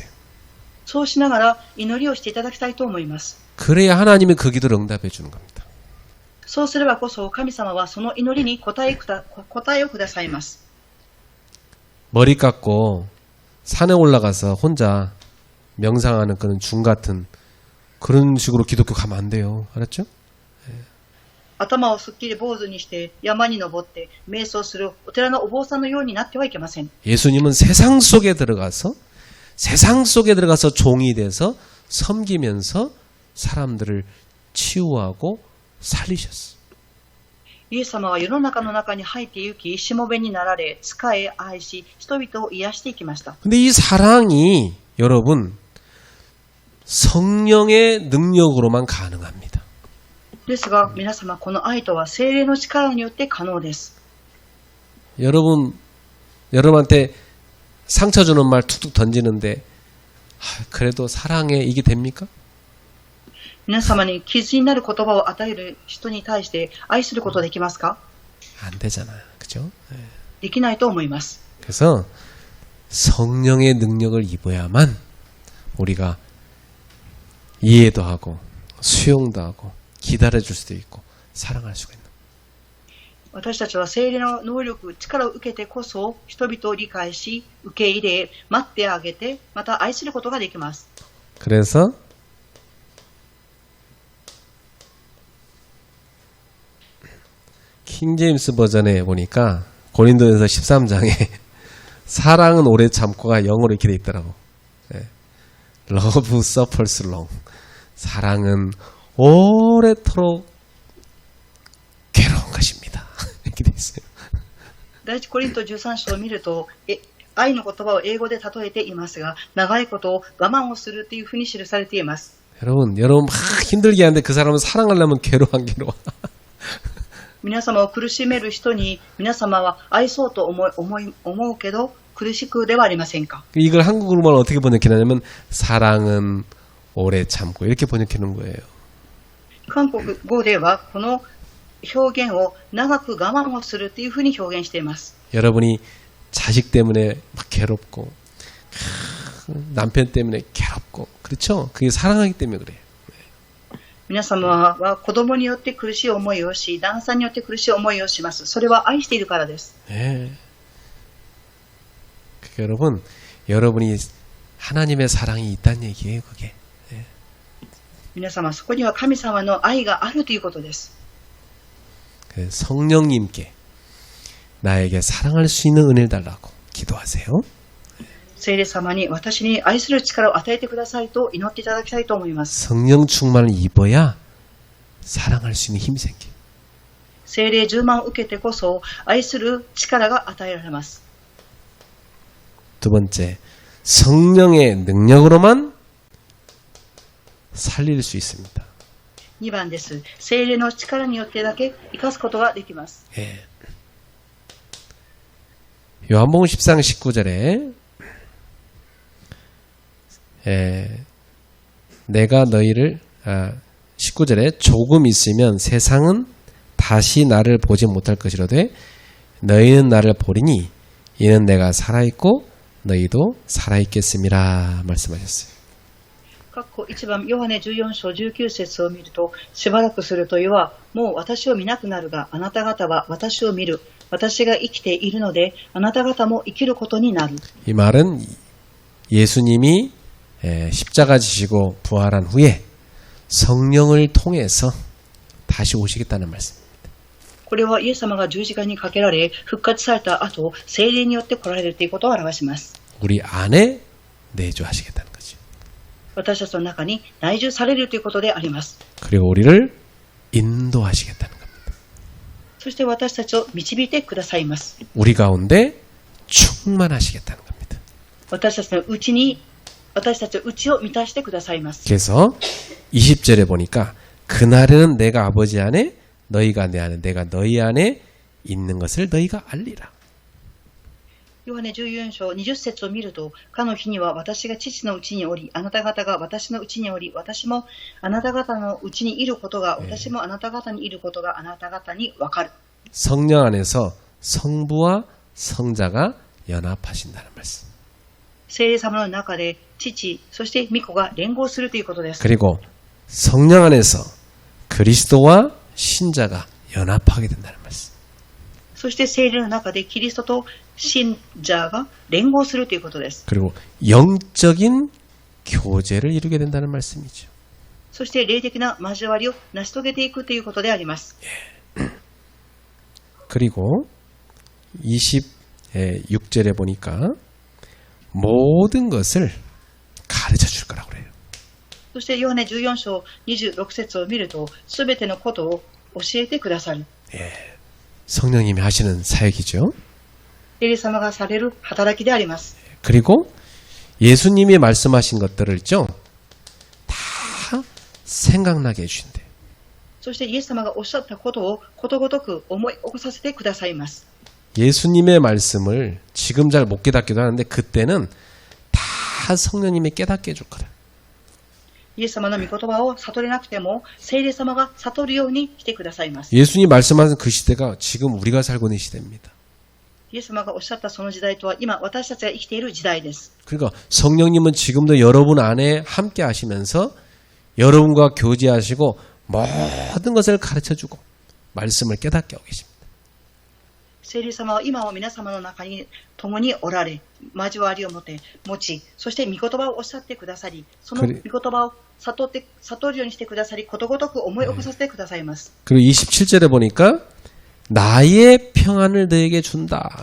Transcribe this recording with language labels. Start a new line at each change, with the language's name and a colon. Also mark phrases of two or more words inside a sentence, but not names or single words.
Japanese: そうしながら祈りをしていただきたいと思います。
Korean: 그래야 하나님이 그 기도를 응답해 주는 겁니다.
Japanese: そうすればこそ神様はその祈りに答えをくださいます。
Korean: 머리 깎고 산에 올라가서 혼자 명상하는 그런 중 같은 그런 식으로 기독교 가면 안 돼요. 알았죠?
Japanese: 頭をすっきり坊主にして山に登って瞑想するお寺のお坊さんのようになってはいけません。
Korean: 예수님은 세상 속에 들어가서 종이 돼서 섬기면서 사람들을 치유하고 살리셨어.
Japanese: イエス様は世の中に入って行き、しもべになられ、仕え、愛し、人々を癒していきました。
Korean: 근데 이 사랑이 여러분 성령의 능력으로만 가능합니다.
Japanese: ですが、皆様、この愛とは聖霊の力によって可能です。
Korean: 여러분한테 상처 주는 말 툭툭 던지는데 그래도 사랑에 이게 됩니까?
Japanese: 皆様に傷になる言葉を与える人に対して愛することできますか？
Korean: 안 되잖아요. 그죠?
Japanese: できないと思います。
Korean: 그래서 성령의 능력을 입어야만 우리가 이해도 하고 수용도 하고 기다려줄 수도 있고 사랑할 수가 있는.
Japanese: 私たちは聖霊の能力、力を受けてこそ人々を理解し、受け入れ、待ってあげて、また愛することができます。
Korean: 그래서 킹제임스 버전에 보니까 고린도전서 13장에 사랑은 오래 참고가 영어로 이렇게 돼 있더라고.
English: Love suffers long.
Korean: 사랑은 오래도록 괴로운 것입니다. 이렇게 돼 있어요.
Japanese: 第一コリント13章を見ると、愛の言葉を英語で例えていますが、長いことを我慢をするというふうに記されています。
Korean: 여러분 막 힘들게 하는데 그 사람은 사랑하려면 괴로워.
Japanese: 皆様を苦しめる人に皆様は愛そうと思うけど苦しくではありませんか？
Korean: 이걸 한국어로만 어떻게 번역하냐면 사랑은 오래 참고 이렇게 번역하는 거예요.
Japanese: 韓国語ではこの表現を長く我慢をするというふうに表現しています。
Korean: 여러분이 자식 때문에 막 괴롭고 남편 때문에 괴롭고 그렇죠? 그게 사랑하기 때문에 그래요.
Japanese: 皆様は子供によって苦しい思いをし、旦那さんによって苦しい思いをします。それは愛しているからです。
Korean: 네. 여러분, 여러분이 하나님의 사랑이 있다는 얘기예요, 그게. 네.
Japanese: 皆様、そこには神様の愛があるということです。
Korean: 성령님께 나에게 사랑할 수 있는 은혜를 달라고 기도하세요.
Japanese: 聖霊様に私に愛する力を与えてくださいと祈っていただきたいと思います。
Korean: 성령 충만을 입어야 사랑할 수 있는 힘이 생겨.
Japanese: 聖霊充満を受けてこそ愛する力が与えられます。
Korean: 두 번째, 성령의 능력으로만 살릴 수 있습니다.
Japanese: 2 番です。聖霊の力によってだけ生かすことができます。
Korean: 예. 요한복음 10장 19절에 내가 너희를 19절에 조금 있으면 세상은 다시 나를 보지 못할 것이로되 너희는 나를 보리니 이는 내가 살아있고 너희도 살아있겠음이라 말씀하셨어요.
Japanese: 1 番ヨハネ14章19節を見ると、しばらくすると世はもう私を見なくなるが、あなた方は私を見る。私が生きているので、あなた方も生きることになる。
Korean: 이 말은 예수님이 십자가 지시고 부활한 후에 성령을 통해서 다시 오시겠다는 말씀입니다.
Japanese: これはイエス様が十字架にかけられ、復活された後、聖霊によって来られるということを表します。
Korean: 우리 안에 내주하시겠다는 거죠.
Japanese: 私たちの中に内住されるということであります。
Korean: 그리고 우리를 인도하시겠다는 겁니다.
Japanese: そして私たちを導いてくださいます。
Korean: 우리 가운데 충만하시겠다는 겁니다.
Japanese: 私たちのうちを満たしてくださいます。
Korean: 그래서 20절에 보니까 그날에는 내가 아버지 안에 너희가 내 안에 내가 너희 안에 있는 것을 너희가 알리라.
Japanese: ヨハネ14章20節を見ると、かの日には私が父のうちにおり、あなた方が私のうちにおり、私もあなた方のうちにいることが、私もあなた方にいることがあなた方にわかる。
Korean: 성령 안에서 성부와 성자가 연합하신다는 말씀.
Japanese: 聖霊様の中で父、そして御子が連合するということです。
Korean: 그리고 성령 안에서 그리스도와 신자가 연합하게 된다는 말씀.
Japanese: そして聖霊の中でキリストと信者が連合するということです。
Korean: 그리고 영적인 교제를 이루게 된다는 말씀이죠.
Japanese: そして霊的な交わりを成し遂げていくということであります。
Korean: 그리고 26절에 보니까 모든 것을 가르쳐 줄 거라고 그래요.
Japanese: そしてヨハネ14章26節を見ると、すべてのことを教えてくださる。
Korean: 성령님이 하시는 사역이죠.
Japanese: 聖霊様がされる働きであります。
Korean: 그리고 예수님이 말씀하신 것들을 있죠. 다 생각나게 해주신대요.
Japanese: そしてイエス様がおっしゃったことをことごとく思い起こさせてくださいます。
Korean: 예수님의 말씀을 지금 잘 못 깨닫기도 하는데 그때는 다 성령님이 깨닫게 해줄 거다.
Japanese: イエス様の御言葉を悟れなくても聖霊様が悟るようにしてくださいます。
Korean: 예수님 말씀하신 그 시대가 지금 우리가 살고 있는 시대입니다.
Japanese: イエス様がおっしゃったその時代とは今私たちが生きている時代です。
Korean: 그러니까 성령님은 지금도 여러분 안에 함께 하시면서 여러분과 교제하시고 모든 것을 가르쳐주고 말씀을 깨닫게 하고 계십니다.
Japanese: 聖霊様は今も皆様の中に共におられ、交わりを持ち、そして御言葉をおっしゃってくださり、その御言葉を悟るようにしてくださり、ことごとく思い起こさせてくださいます。
Korean: 그리고 27절에 보니까 나의 평안을 너에게 준다.